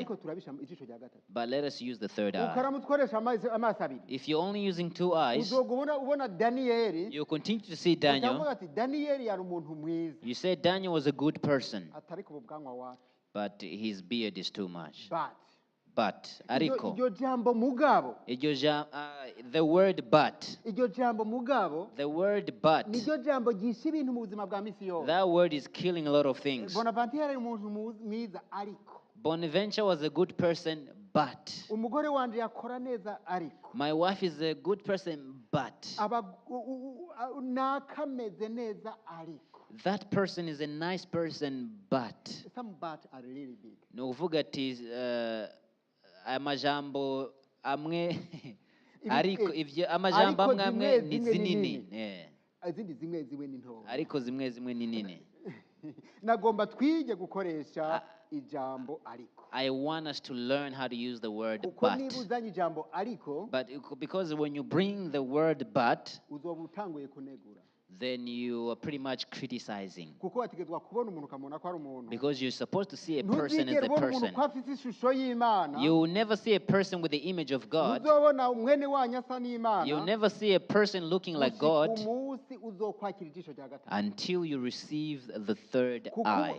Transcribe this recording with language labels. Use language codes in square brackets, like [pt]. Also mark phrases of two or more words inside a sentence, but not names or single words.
[en] But let us use the third eye. If you're only using two eyes, you'll continue to see Daniel. You said Daniel was a good person, but his beard is too much. [rn] but ariko iryo jambo mugabo [en] the word but [rn] iryo jambo mugabo [en] the word but [rn] niryo jambo gisha ibintu mu buzima bwa misi yose. [en] That word is killing a lot of things. [rn] Bonaventure yari umuntu mwiza ariko [en] Bonevanture was a good person, but [rn] umugore wanje yakora neza ariko [en] my wife is a good person, but [rn] nakameze neza ariko [en] that person is a nice person, but some but are really big. [rn] No uvuga ati amajambo amwe ariko ivyo amajambo amwe ni zinini izindi zimwe ziwe ni nto ariko zimwe ni nini. Nagomba twige gukoresha ijambo ariko. [en] I want us to learn how to use the word but because when you bring the word but [rn] uzoba utanguye kunegura, [en] then you are pretty much criticizing. Because you're supposed to see a person as a person. You will never see a person with the image of God. You'll never see a person looking like God until you receive the third eye.